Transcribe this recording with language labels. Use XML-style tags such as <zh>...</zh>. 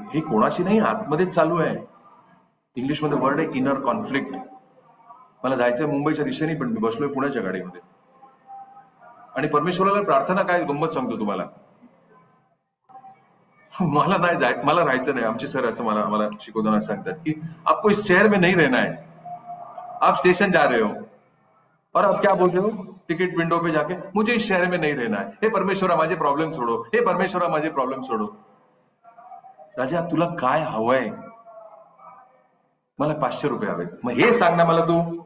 <mr>हे कोणाशी नाही, आतमध्ये चालू आहे. इंग्लिशमध्ये वर्ड आहे इनर कॉन्फ्लिक्ट. मला जायचंय मुंबईच्या दिशेने, पण मी बसलोय पुण्याच्या गाडीमध्ये. आणि परमेश्वराला प्रार्थना काय गंमत सांगतो तुम्हाला, मला नाही मला राहायचं नाही. आमचे सर असं मला शिकवताना सांगतात की</mr> <hi>आपको इस शहर में नहीं रहना है, आप स्टेशन जा रहे हो और आप क्या बोल रहे हो टिकट विंडो पे जाके, मुझे इस शहर में नहीं रहना है.</hi> <mr>हे परमेश्वरा माझे प्रॉब्लेम सोडो, हे परमेश्वरा माझे प्रॉब्लेम सोडो. राजा तुला काय हवंय? मला 500 रुपये हवेत. मग हे सांग ना मला तू.</mr>